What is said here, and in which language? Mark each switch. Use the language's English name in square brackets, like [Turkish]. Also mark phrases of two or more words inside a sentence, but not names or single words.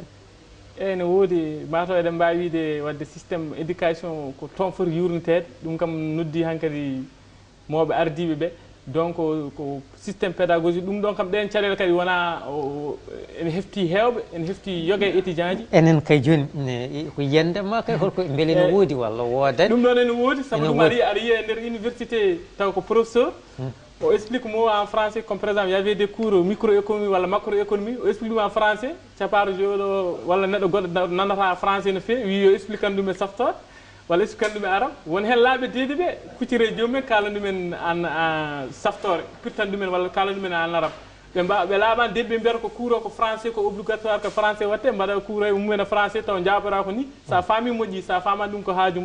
[Fula] eyyi ne woodi mataw eɗen mbawi wiide wadde [French] systéme éducation [Fula] ko toon foti yurnitede ɗum kam noddi hankkadi mawɓe ardiɓe ɓe donc ko [French] systéme pédagogique [Fula] ɗum ɗon kam ɗen caɗele kadi wona ene hefti hewɓe ene hefti yogue étudiant ji enen kay joni ko yiyandema kay holko beele ne woodi walla woodani ɗum ɗon ene woodi saabu ɗum aɗa yiya e nder université taw ko professeur o explique mo [French] en français comme par exemple il y avait des cours microéconomie [Fula] walla macroéconomie o explique ɗum [French] en français [Fula] caparo joɗo walla neɗɗo goɗɗo nandata français no fewi wi yo expliquan ɗum e saftorde walla expliquan ɗum e arabe won hen laaɓe deedi ɓe kuccire jomumen kalan ɗumen en saftore pirtan ɗumen walla kalan ɗumen en arabe ɓe laaɓani debbe mbiyata ko cours o ko français ko obligatoire ko français watte mbaɗa cours e mumen français taw jaabora ko ni sa faami moƴƴi sa famani ɗum ko haajuma